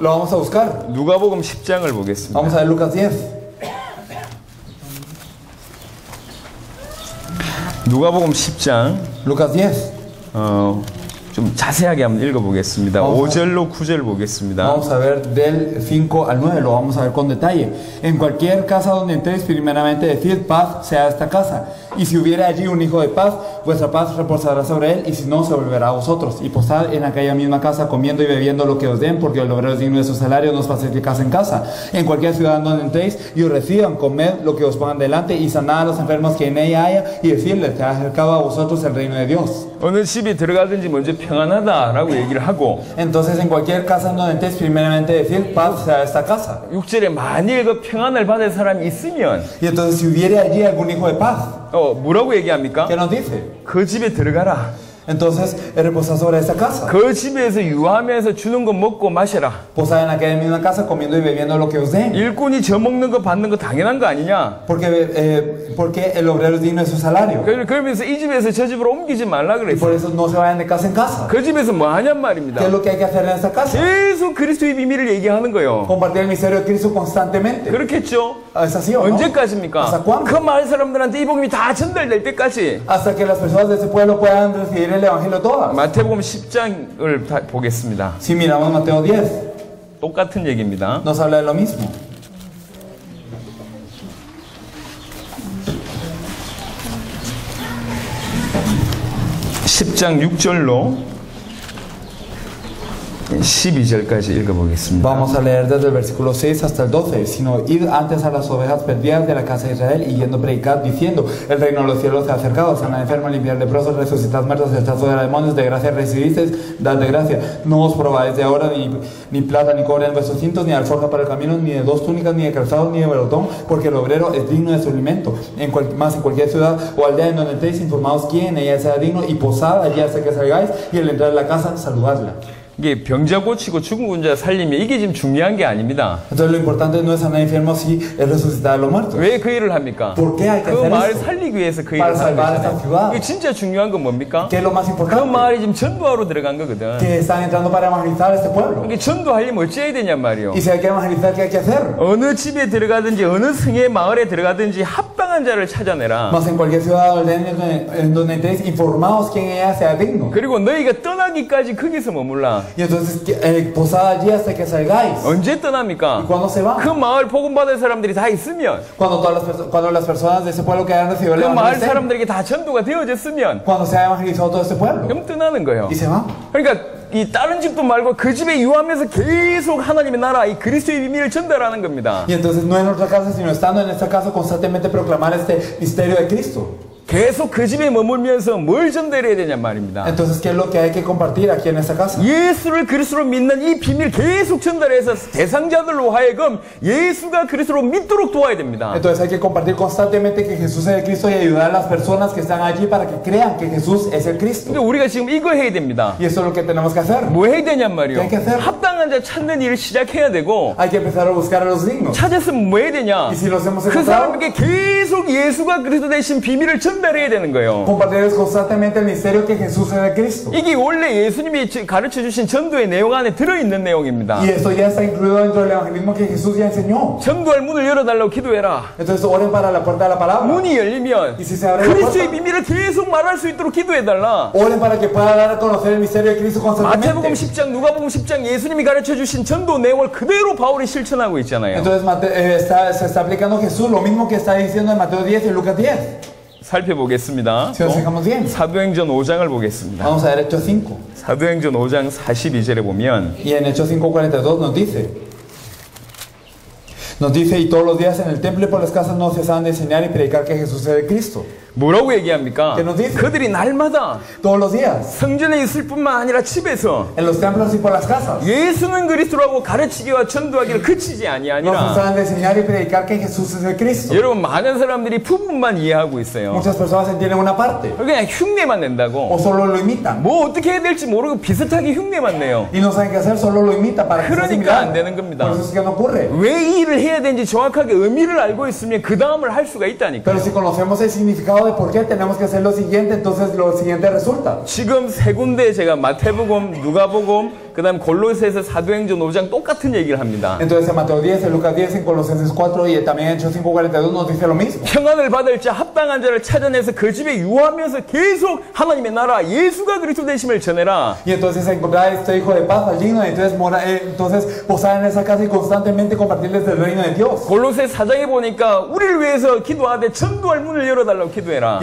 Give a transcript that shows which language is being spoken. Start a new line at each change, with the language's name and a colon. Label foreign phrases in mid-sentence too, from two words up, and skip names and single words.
Spanish: Lo vamos a buscar.
Korean: 누가복음 10장을 보겠습니다.
Spanish: Vamos a ver Lucas 10.
Korean: 누가복음 10장
Spanish: Lucas 10.
Korean: 좀 자세하게 한번 읽어보겠습니다. 5절로 9절 보겠습니다.
Spanish: Vamos a ver del 5 al 9, lo vamos a ver con detalle. En cualquier casa donde entréis, primeramente decid paz sea esta casa. Y si hubiera allí un hijo de paz, vuestra paz reposará sobre él, y si no, se volverá a vosotros. Y posad en aquella misma casa, comiendo y bebiendo lo que os den, porque el obrero es digno de su salario, no os paséis de casa en casa. En cualquier ciudad donde entréis y os reciban, comed lo que os pongan delante, y sanad a los enfermos que en ella haya, y decirles que ha acercado a vosotros el reino de Dios.
Korean: 어느 집에 들어가든지 먼저 평안하다라고 얘기를 하고
Spanish: Entonces, en cualquier casa donde entréis, primeramente decid paz sea esta casa.
Korean: 6절에 만일 그 평안을 받을 사람이 있으면
Spanish: Y entonces, si hubiera allí algún hijo de paz,
Korean: 뭐라고 얘기합니까?
Spanish: ¿qué nos dice?
Korean: 그 집에 들어가라.
Spanish: Entonces, reposa sobre esta casa.
Korean: 그 집에서 유하면서 주는 거 먹고 마셔라.
Spanish: Posad en aquella misma casa, comiendo y bebiendo lo que os den.
Korean: 일꾼이 저 먹는 거 받는 거 당연한 거 아니냐?
Spanish: Porque el obrero es digno de su salario.
Korean: 그러면서 이 집에서 저 집으로 옮기지 말라
Spanish: Y por
Korean: 그랬어요.
Spanish: eso no se vayan de casa en casa.
Korean: 그 집에서 뭐 하냔 말입니다.
Spanish: ¿Qué es lo que hay que hacer en esta casa?
Korean: 계속 그리스도의 비밀을 얘기하는 거예요.
Spanish: Compartir el misterio de Cristo constantemente.
Korean: 그렇겠죠?
Spanish: ¿Es así o no?
Korean: 언제까지입니까?
Spanish: ¿Hasta cuándo?
Korean: 그 마을 사람들한테 이 복음이 다 전달될 때까지.
Spanish: Hasta que las personas de ese pueblo puedan recibir el evangelio todas.
Korean: 마태복음 10장을 보겠습니다.
Spanish: Si miramos Mateo 10,
Korean: 똑같은 얘기입니다.
Spanish: nos habla de lo mismo.
Korean: (10장 6절로 12절까지 읽어보겠습니다.
Spanish: Vamos a leer desde el versículo 6 hasta el 12. Sino id antes a las ovejas perdidas de la casa de Israel, y yendo predicad, diciendo: el reino de los cielos se ha acercado, sanad enfermos, limpiad leprosos, resucitad muertos, echad fuera demonios, de gracia recibisteis, dad de gracia. No os probáis de ahora ni plata ni cobre en vuestros cintos, ni alforja para el camino, ni de dos túnicas, ni de calzado, ni de botón, porque el obrero es digno de su alimento. Más en cualquier ciudad o aldea en donde estéis, informados quién en ella sea digno, y posad allí hasta que salgáis, y al entrar en la casa, saludadla.
Korean: 이게 병자 고치고 죽은 자 살리면 이게 지금 중요한 게 아닙니다.
Spanish: Entonces lo importante no es sanar enfermos, si es resucitar a los muertos.
Korean: 왜 그 일을 합니까?
Spanish: ¿Por qué hay que
Korean: 그
Spanish: hacer
Korean: 마을
Spanish: esto?
Korean: 살리기 위해서 그
Spanish: Para
Korean: 일을 하는
Spanish: salvar esta
Korean: 거잖아요.
Spanish: ciudad.
Korean: 이게 진짜 중요한 건 뭡니까?
Spanish: ¿Qué es lo más
Korean: 그
Spanish: importante?
Korean: 마을이 지금 전도하러 들어간 거거든.
Spanish: Que están entrando para evangelizar a este pueblo.
Korean: 이게 전도하려면 어찌해야 되냔 말이요.
Spanish: Y si hay que evangelizar, ¿qué hay que hacer?
Korean: 어느 집에 들어가든지 어느 성의 마을에 들어가든지 합당한 자를 찾아내라.
Spanish: Más en cualquier ciudad o aldea en donde estéis, informados quién ella sea digno.
Korean: 그리고 너희가 떠나기까지 거기서 머물라.
Spanish: Y entonces posad allí hasta que salgáis.
Korean: 언제 떠납니까?
Spanish: ¿Y cuándo se van?
Korean: 그 마을 복음 받을 사람들이 다 있으면,
Spanish: Cuando las personas de ese pueblo que han recibido el
Korean: 그 마을
Spanish: evangelio estén.
Korean: 사람들에게 다 전도가 되어졌으면
Spanish: Cuando se ha evangelizado todo este pueblo.
Korean: 그럼 떠나는 거예요.
Spanish: Y se van.
Korean: 그러니까 이 다른 집도 말고 그 집에 유하면서 계속 하나님의 나라, 이 그리스도의 비밀을 전달하는 겁니다.
Spanish: Y entonces no en otra casa, sino estando en esta casa, constantemente proclamar este misterio de Cristo.
Korean: 계속 그 집에 머물면서 뭘 전달해야 되냔 말입니다.
Spanish: Entonces, ¿qué es lo que hay que compartir aquí en esta casa?
Korean: 예수를 그리스도로 믿는 이 비밀 계속 전달해서 대상자들로 하여금 예수가 그리스도로 믿도록 도와야 됩니다.
Spanish: Entonces hay que compartir constantemente que Jesús es el Cristo y ayudar a las personas que están allí para que crean que Jesús es el Cristo.
Korean: 근데 우리가 지금 이거 해야 됩니다.
Spanish: Y eso es lo que tenemos que hacer.
Korean: 뭐 해야 되냔 말이요.
Spanish: ¿Qué hay que hacer?
Korean: 합당한 자 찾는 일을 시작해야 되고,
Spanish: Hay que empezar a buscar a los dignos.
Korean: 찾았으면 뭐 해야 되냐?
Spanish: Y si los hemos
Korean: 그
Spanish: encontrado,
Korean: 사람에게 계속 예수가 그리스도 되신 비밀을 전달해야 되는 거예요.
Spanish: compartirles constantemente el misterio que Jesús es el Cristo.
Korean: 이게 원래 예수님이 가르쳐 주신 전도의 내용 안에 들어있는 내용입니다.
Spanish: Y esto ya está incluido dentro del evangelismo que Jesús ya enseñó.
Korean: 전도할 문을 열어달라고 기도해라.
Spanish: Entonces oren para la puerta de la palabra.
Korean: 문이 열리면
Spanish: Y si se abre la
Korean: 그리스도의
Spanish: puerta,
Korean: 비밀을 계속 말할 수 있도록 기도해달라.
Spanish: oren para que pueda dar a conocer el misterio de Cristo
Korean: 마태복음
Spanish: constantemente.
Korean: 10장, 누가복음 10장 예수님이 가르쳐 주신 전도 내용을 그대로 바울이 실천하고 있잖아요.
Spanish: Entonces se está aplicando Jesús lo mismo que está diciendo en Mateo 10 y Lucas 10.
Korean: 살펴보겠습니다.
Spanish: Si nos fijamos bien,
Korean: 사도행전 5장을 보겠습니다.
Spanish: vamos a ver Hechos 5.
Korean: 사도행전 5장 42절에 보면
Spanish: Y en Hechos 5:42 nos dice, y todos los días en el templo y por las casas no cesaban de enseñar y predicar que Jesús es el Cristo.
Korean: 뭐라고 얘기합니까?
Spanish: ¿Qué nos dice?
Korean: 그들이 날마다
Spanish: Todos los días,
Korean: 성전에 있을 뿐만 아니라 집에서
Spanish: en los templos y por las casas,
Korean: 예수는 그리스도라고 가르치기와 전도하기를 그치지
Spanish: no
Korean: 아니하니라.
Spanish: cesaban de enseñar y predicar que Jesús es el Cristo.
Korean: 여러분, 많은 사람들이 부분만 이해하고 있어요.
Spanish: Muchas personas entienden una parte
Korean: 그냥 흉내만 낸다고.
Spanish: o solo lo imitan
Korean: 뭐 어떻게 해야 될지 모르고 비슷하게 흉내만 내요.
Spanish: y no saben qué hacer, solo lo imitan para que sea
Korean: 그러니까 안
Spanish: similar.
Korean: 되는 겁니다.
Spanish: Por eso es que no ocurre.
Korean: 왜 이 일을 해야 되는지 정확하게 의미를 알고 있으면 그 다음을 할 수가 있다니까요.
Spanish: Pero si conocemos el significado de por qué tenemos que hacer lo siguiente, entonces lo siguiente resulta.
Korean: 지금 세 군데 제가 마태복음, 누가복음, 그 다음 골로새서 사도행전 5장 똑같은 얘기를 합니다.
Spanish: Entonces en Mateo 10, en Lucas 10, en Colosenses 4 y también en Hechos 5:42 nos dice lo mismo.
Korean: 평안을 받을 자 합당한 자를 찾아내서 그 집에 유하면서 계속 하나님의 나라 예수가 그리스도 되심을 전해라.
Spanish: Y entonces encontrar este hijo de paz al digno, entonces posar en esa casa y constantemente compartirles el reino de Dios.
Korean: 골로새 4장에 보니까 우리를 위해서 기도하되 전도할 문을 열어달라고 기도해라.